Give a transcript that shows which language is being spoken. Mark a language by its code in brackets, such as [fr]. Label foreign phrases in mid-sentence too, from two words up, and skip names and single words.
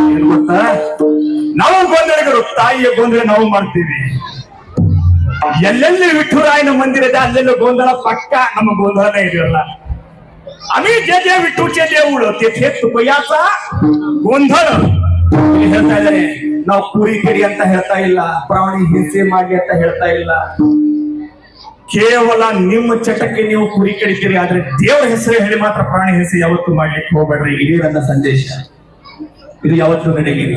[kn] ಏನ್ ಗೊತ್ತಾ? ನಾವು ಗೊಂದಲಿಗರು, ತಾಯಿಯ ಗೊಂದಲ ನಾವು ಮಾಡ್ತೀವಿ. ಎಲ್ಲೆಲ್ಲಿ ವಿಠುರಾಯನ ಮಂದಿರ ಇದೆ ಅಲ್ಲೆಲ್ಲ ಗೊಂದಲ ಪಕ್ಕ ನಮ್ಮ ಗೊಂದಲನೇ ಇದೆಯಲ್ಲ. [mr] आम्ही जे जे विठूचे देऊळ तेथे तुपयाचा गोंधळ [kn] ಹೇಳ್ತಾ ಇದ್ದಾರೆ. ನಾವು ಕುರಿ ಕರಿ ಅಂತ ಹೇಳ್ತಾ ಇಲ್ಲ, ಪ್ರಾಣಿ ಹಿಂಸೆ ಮಾಡಿ ಅಂತ ಹೇಳ್ತಾ ಇಲ್ಲ. ಕೇವಲ ನಿಮ್ಮ ಚಟಕ್ಕೆ ನೀವು ಕುರಿ ಕಡಿತೀರಿ, ಆದ್ರೆ ದೇವರ ಹೆಸರು ಹೇಳಿ ಮಾತ್ರ ಪ್ರಾಣಿ ಹಿಂಸೆ ಯಾವತ್ತೂ ಮಾಡ್ಲಿಕ್ಕೆ ಹೋಗ್ಬೇಡ್ರಿ. ಇದೇ ನನ್ನ ಸಂದೇಶ. ಇದು ಯಾವತ್ತೂ ನಡೆಯಲಿಲ್ಲ.